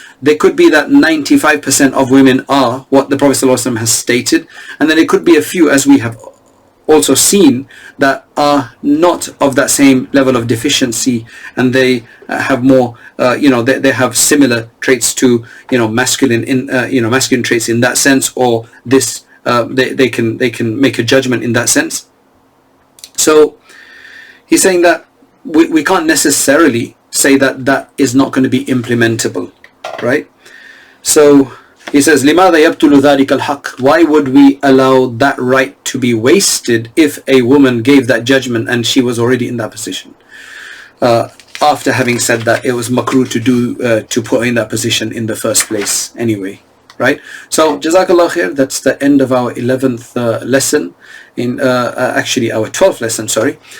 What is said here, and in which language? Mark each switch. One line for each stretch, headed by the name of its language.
English: There could be that 95% of women are what the Prophet ﷺ has stated, and then it could be a few, as we have also seen, that are not of that same level of deficiency, and they have more, they have similar traits to, masculine traits in that sense, or this they can make a judgment in that sense. So he's saying that we can't necessarily say that that is not going to be implementable, right? So he says,
Arabic: لماذا يبطل ذلك الحق?
English: Why would we allow that right to be wasted if a woman gave that judgment and she was already in that position? After having said that, it was makruh to put her in that position in the first place anyway, right? So Jazakallah khair, that's the end of our 11th lesson, in actually our 12th lesson, sorry.